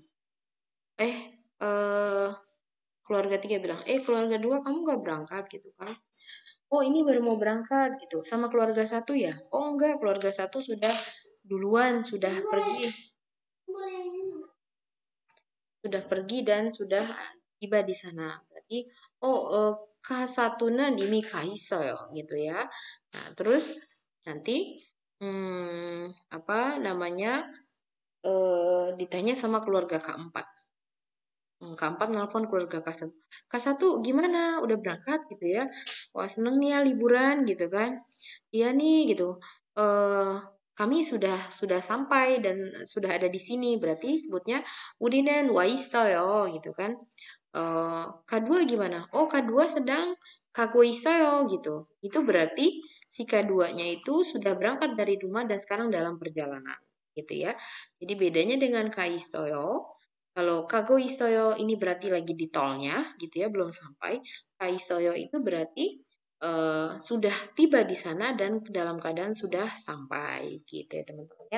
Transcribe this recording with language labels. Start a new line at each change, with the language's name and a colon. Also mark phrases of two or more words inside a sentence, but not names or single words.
Indonesian: Eh, eh keluarga 3 bilang, keluarga 2 kamu gak berangkat gitu kan. Oh, ini baru mau berangkat gitu. Sama keluarga 1 ya? Oh enggak, keluarga 1 sudah duluan, sudah pergi. Sudah pergi dan sudah tiba di sana. Berarti,
Korean: K1는 이미 가 있어요
Indonesian: gitu ya. Nah, terus nanti apa namanya? Ditanya sama keluarga keempat. Keempat nelpon keluarga K1. K1 gimana? Udah berangkat gitu ya? Wah seneng nih ya liburan gitu kan? Iya nih gitu. Kami sudah sampai dan sudah ada di sini. Berarti sebutnya
Korean: 우리는 와 있어요
Indonesian: gitu kan? K2 gimana? Oh K2 sedang
Korean: 가고 있어요
Indonesian: gitu. Itu berarti si K2-nya itu sudah berangkat dari rumah dan sekarang dalam perjalanan gitu ya. Jadi bedanya dengan kaisoyo, kalau
Korean: 가고 있어요
Indonesian: ini berarti lagi di tolnya gitu ya, belum sampai. Kaisoyo itu berarti sudah tiba di sana dan dalam keadaan sudah sampai gitu ya teman-teman ya.